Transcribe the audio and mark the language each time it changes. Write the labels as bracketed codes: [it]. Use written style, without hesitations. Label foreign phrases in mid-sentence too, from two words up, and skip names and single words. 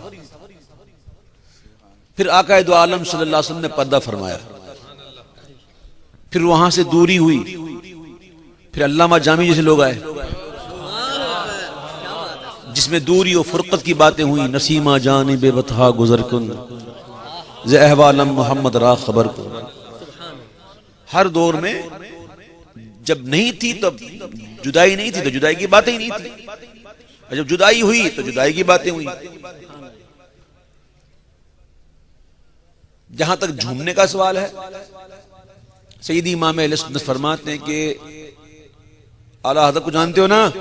[ur] پھر آقا دو عالم [ar] صلی اللہ علیہ وسلم [ur] نے پردہ فرمایا، پھر وہاں سے دوری ہوئی، پھر علامہ جامی جیسے لوگ آئے جس میں دوری و فرقت کی باتیں ہوئی، [fa] نسیمہ جانب بطحا گزر کن ز احوالم محمد را خبر کن۔ [ur] ہر دور میں جب نہیں تھی تب جدائی نہیں تھی تو جدائی کی باتیں ہی نہیں تھی، اور جب جدائی ہوئی تو جدائی کی باتیں ہوئی۔ جہاں تک جھومنے کا سوال ہے، سیدی امام اہل سنت فرماتے ہیں کہ اعلیٰ حضرت کو جانتے ہو نا؟